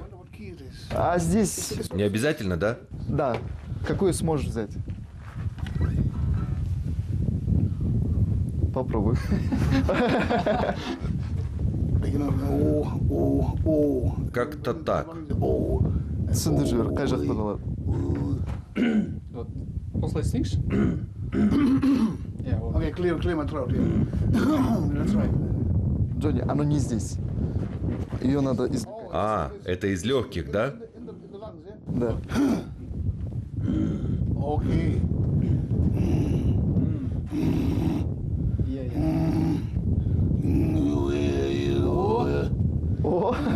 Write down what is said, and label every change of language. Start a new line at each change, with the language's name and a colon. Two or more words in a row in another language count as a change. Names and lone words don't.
Russian: А здесь... Не обязательно, да? Да. Какую сможешь взять? Попробуй. Как-то так.
Kazakh: Түсінді жүр, қай жақтан алады? Осылай істейікші?
English: Okay, clear my throat. Yeah. That's right.
Russian: Джонни, оно не здесь. Ее надо извлекать. А, это из легких, да? Да.
English: Okay.
Russian: О,